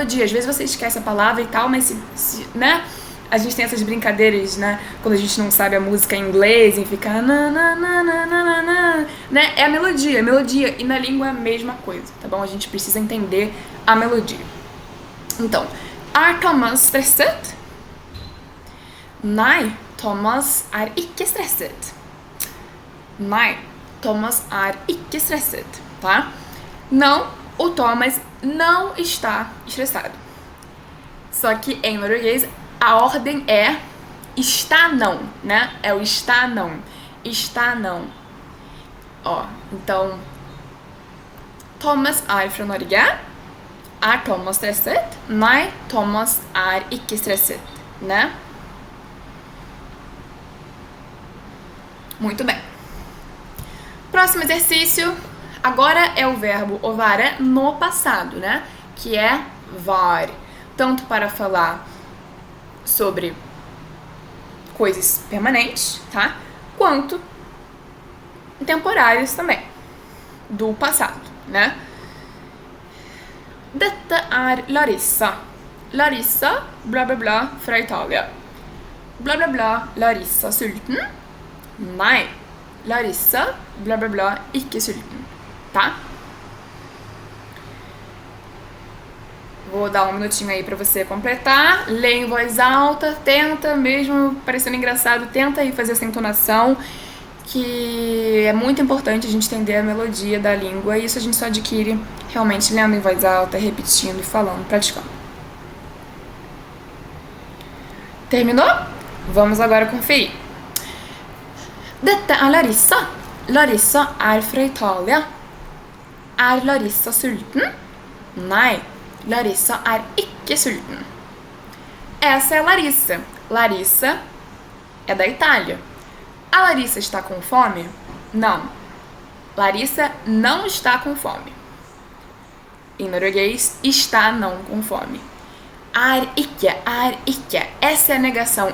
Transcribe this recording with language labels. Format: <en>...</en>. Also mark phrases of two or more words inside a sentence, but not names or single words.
<pt>Às vezes você esquece a palavra e tal, mas né, a gente tem essas brincadeiras, né, quando a gente não sabe a música em inglês e fica né, é a melodia, e na língua é a mesma coisa, tá bom? A gente precisa entender a melodia. Então,</pt> <no>er Thomas stresset? Nei, Thomas er ikke stresset. Nei, Thomas er ikke stresset,</no> <pt>tá? Não, o Thomas não está estressado. Só que em norueguês a ordem é está não, né? É o está não. Está não. Ó, então Thomas</pt> <no>er fra Norge. Er Thomas stresset? Nei, Thomas er ikke stresset,</no> <pt>né? Muito bem. Próximo exercício. Agora é o verbo</pt> <no>å være</no> <pt>no passado, né? Que é var. Tanto para falar sobre coisas permanentes, tá? Quanto temporários também, do passado, né?</pt> <no>Dette er Larissa. Larissa, bla bla bla, fra Italia. Bla bla bla, Larissa sulten? Nei. Larissa, bla bla bla, ikke sulten.</no> <pt>Tá? Vou dar um minutinho aí pra você completar. Lê em voz alta, tenta, mesmo parecendo engraçado, tenta aí fazer essa entonação, que é muito importante a gente entender a melodia da língua, e isso a gente só adquire realmente lendo em voz alta, repetindo, falando, praticando. Terminou? Vamos agora conferir.</pt> <no>Dette er</no> <pt>Larissa.</pt> <no>Larissa er fra Italia. Er Larissa sulten? Nei, Larissa er ikke sulten.</no> <pt>Essa é a Larissa. Larissa é da Itália. A Larissa está com fome? Não. Larissa não está com fome. Em norueguês, está não com fome.</pt> <no>Er ikke.</no> <pt>Essa é a negação.</pt>